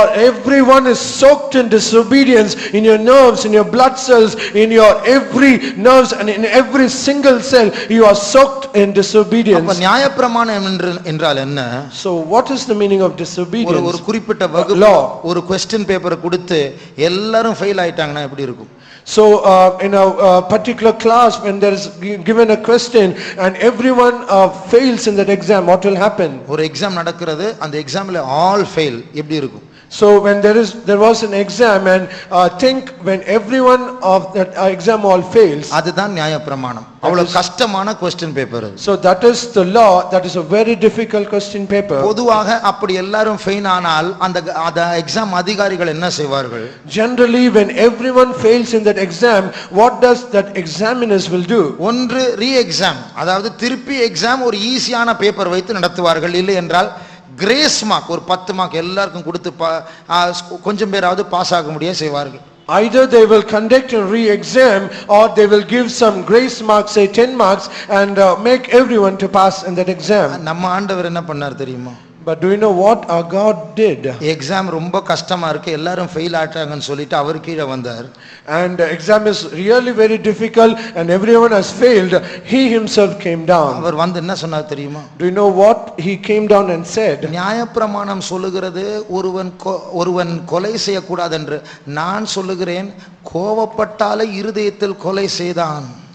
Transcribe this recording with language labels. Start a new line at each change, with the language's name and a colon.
English: Everyone is soaked in disobedience, in your nerves, in your blood cells, in your every nerves and in every single cell you are soaked in disobedience.
Tamil: அப்ப நியாயப்பிரமாணம் என்றால் என்ன?
English: So what is the meaning of disobedience?
Tamil: ஒரு குறிப்பிட்ட வகுப்புல ஒரு question paper கொடுத்து எல்லாரும் ஃபெயில் ஆயிட்டாங்கன்னா எப்படி இருக்கும்?
English: So in a particular class, when there is given a question and everyone fails in that exam, what will happen?
Tamil: ஒரு எக்ஸாம் நடக்கிறது, அந்த எக்ஸாம்ல ஆல் ஃபெயில், எப்படி இருக்கும்?
English: So when there was an exam and think when everyone of that exam hall fails.
Tamil: அதுதான் நியாயப்பிரமாணம். அவ்வளவு கஷ்டமான கொஸ்டின் பேப்பர் அது.
English: So that is the law, that is a very difficult question paper.
Tamil: பொதுவாக அப்படி எல்லாரும் ஃபெயில் ஆனால் அந்த எக்ஸாம் அதிகாரிகள் என்ன செய்வார்கள்?
English: Generally when everyone fails in that exam, what does that examiners will do?
Tamil: ஒன்று ரீ எக்ஸாம், அதாவது திருப்பி எக்ஸாம் ஒரு ஈஸியான பேப்பர் வைத்து நடத்துவார்கள். இல்லை என்றால் கிரேஸ் மார்க் ஒரு 10 மார்க் எல்லாருக்கும் கொடுத்து கொஞ்சம் பேராவது பாஸ் ஆக முடிய செய்வார்கள்.
English: Either they will conduct a re-exam or they will give some grace marks, say 10 marks, and make everyone to pass in that exam.
Tamil: நம்ம ஆண்டவர் என்ன பண்ணார் தெரியுமா?
English: But do you know what our God did?
Tamil: Exam ரொம்ப கஷ்டமா இருக்கு, எல்லாரும் fail ஆட்டாங்கன்னு சொல்லிட்டு அவர் கீழே வந்தார்.
English: And the exam is really very difficult and everyone has failed. He himself came down.
Tamil: அவர் வந்து என்ன சொன்னார் தெரியுமா?
English: Do you know what he came down and said?
Tamil: நியாயப்பிரமாணம் சொல்லுகிறது ஒருவன் கொலை செய்யக்கூடாது என்று. நான் சொல்லுகிறேன், கோபப்பட்டாலே இருதயத்தில் கொலை செய்தான்.